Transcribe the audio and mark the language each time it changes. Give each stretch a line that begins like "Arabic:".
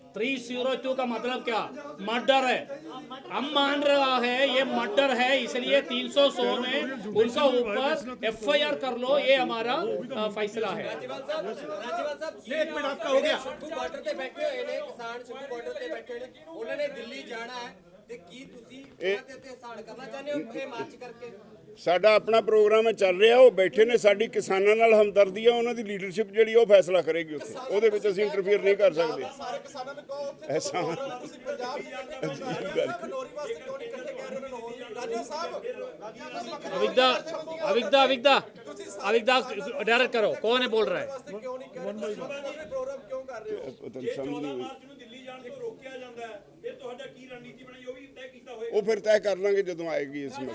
Hindi: 302 का मतलब क्या? मर्डर है। हम मान रहा है ये मर्डर है, इसलिए 300 में उनका ऊपर FIR कर लो, ये हमारा फैसला है। राज्यपाल साहब एक मिनट आपका हो गया। बॉर्डर पे बैठे हुए ने किसान, शुरू बॉर्डर पे बैठे ने, उन्होंने दिल्ली जाना है
Punjabi: ਤੇ ਕੀ ਤੁਸੀਂ ਉਹਨਾਂ ਦੇ ਉੱਤੇ ਸਾੜ ਕਰਨਾ ਚਾਹੁੰਦੇ ਹੋ ਇਹ ਮਾਰਚ ਕਰਕੇ? ਸਾਡਾ ਆਪਣਾ ਪ੍ਰੋਗਰਾਮ ਹੈ, ਚੱਲ ਰਿਹਾ। ਉਹ ਬੈਠੇ ਨੇ, ਸਾਡੀ ਕਿਸਾਨਾਂ ਨਾਲ ਹਮਦਰਦੀ ਆ, ਉਹਨਾਂ ਦੀ ਲੀਡਰਸ਼ਿਪ ਜਿਹੜੀ ਉਹ ਫੈਸਲਾ ਕਰੇਗੀ ਉੱਥੇ, ਉਹਦੇ ਵਿੱਚ ਅਸੀਂ ਇੰਟਰਫੀਅਰ ਨਹੀਂ ਕਰ ਸਕਦੇ। ਸਾਰੇ ਕਿਸਾਨਾਂ ਨੂੰ ਕਹੋ ਉੱਥੇ ਐਸਾ ਤੁਸੀਂ ਪੰਜਾਬ ਦੀ ਖਨੌਰੀ ਵਾਸਤੇ ਕਿਉਂ ਨਹੀਂ ਇਕੱਠੇ ਕਰ ਰਹੇ ਹੋ? ਰਾਜਾ ਸਾਹਿਬ
Hindi: अविदा डायरेक्ट करो, कौन है बोल रहा है?
Punjabi: ਕਿਉਂ ਨਹੀਂ ਕਰ ਰਹੇ? ਪ੍ਰੋਗਰਾਮ ਕਿਉਂ ਕਰ ਰਹੇ ਹੋ? ਪਤਾ ਨਹੀਂ, ਸਮਝ ਨਹੀਂ ਆਈ। ਮਾਰਚ ਨੂੰ ਦਿੱਲੀ ਜਾਣ ਤੋਂ ਰੋਕਿਆ ਜਾਂਦਾ ਹੈ, ਇਹ ਤੁਹਾਡਾ ਕੀ ਰਣਨੀਤੀ ਬਣਾਈ, ਉਹ ਵੀ ਤੈਅ ਕੀਤਾ ਹੋਏਗਾ। ਉਹ ਫਿਰ ਤੈਅ ਕਰ ਲਾਂਗੇ ਜਦੋਂ ਆਏਗੀ ਇਹ ਸਮੱਸਿਆ।